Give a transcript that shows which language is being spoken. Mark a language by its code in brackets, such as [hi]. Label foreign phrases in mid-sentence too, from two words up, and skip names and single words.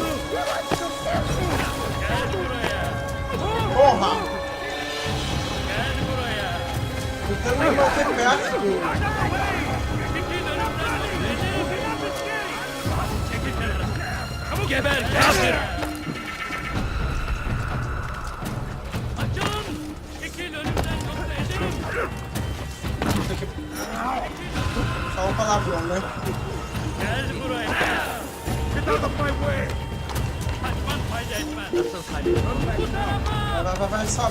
[pt] Porra! Tentando me manter perto do... [tr] Geber kafir! Açılın! Çekil önümden yoksa ederim! [pt] Só um palavrão, né? [tr] Gel buraya! [en] Get out of my way! [tr] Kaçman fayda etmez. Nasıl kaybediyorum? Bu tarafa! [pt] Vai, sobe.